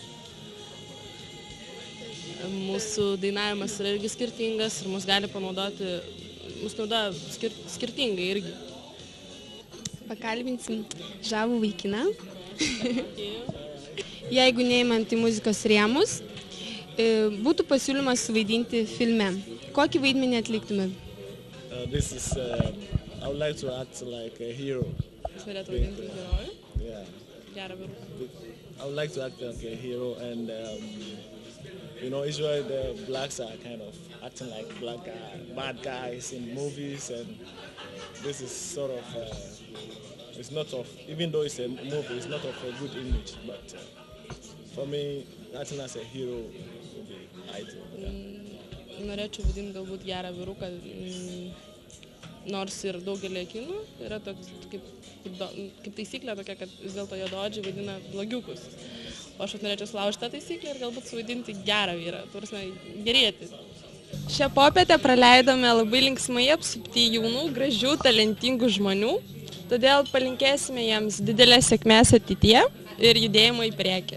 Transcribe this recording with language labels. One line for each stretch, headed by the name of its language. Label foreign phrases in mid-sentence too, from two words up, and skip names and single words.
Lithuanian: Mūsų dainavimas yra irgi skirtingas ir mus gali panaudoti, mus naudoja skirtingai irgi. Pakalbinsim žavų vaikiną. Jeigu neimant į muzikos rėmus, būtų pasiūlymas suvaidinti filme. Kokį vaidmenį atliktumėt?
English: I would like to act like a hero.
Lithuanian: Jūs norėtų vaidinti herojų?
English: Yeah.
Lithuanian: Gerą vyrų.
English: I would like to act like a hero, and usually the blacks are kind of acting like bad guys in movies, and this is sort of it's not of, even though it's a movie, it's not of a good image, but for me, acting as a hero would be ideal. Yeah.
Lithuanian: Norėčiau vadinti galbūt gerą vyruką, nors ir daugelį kinų yra toks, kaip taisyklė tokia, kad vis dėlto juodaodžiai vaidina blogiukus. O aš norėčiau sulaužti tą taisyklę ir galbūt suvaidinti gerą vyrą, gerėti. Šią popietę praleidome labai linksmai apsupti jaunų, gražių, talentingų žmonių, todėl palinkėsime jiems didelės sėkmės ateityje ir judėjimo į priekį.